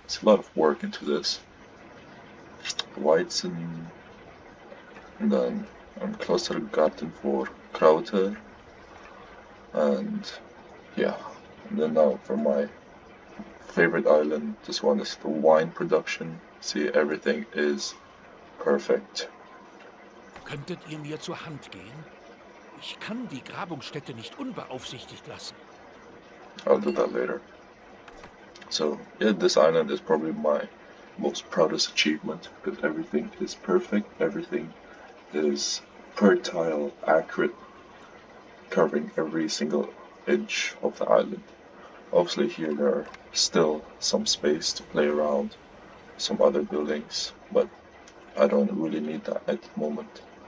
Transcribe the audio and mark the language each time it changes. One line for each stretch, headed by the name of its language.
English: It's a lot of work into this. Weizen, and then Klostergarten for Kraute, and yeah, and then now for my favorite island, this one is the wine production. See, everything is perfect.
German: Könntet ihr mir zur Hand gehen? Ich kann die Grabungsstätte nicht unbeaufsichtigt lassen.
English: I'll do that later. So yeah, this island is probably my most proudest achievement because everything is perfect, everything is per tile accurate, covering every single inch of the island. Obviously here there are still some space to play around, some other buildings, but I don't really need that at the moment.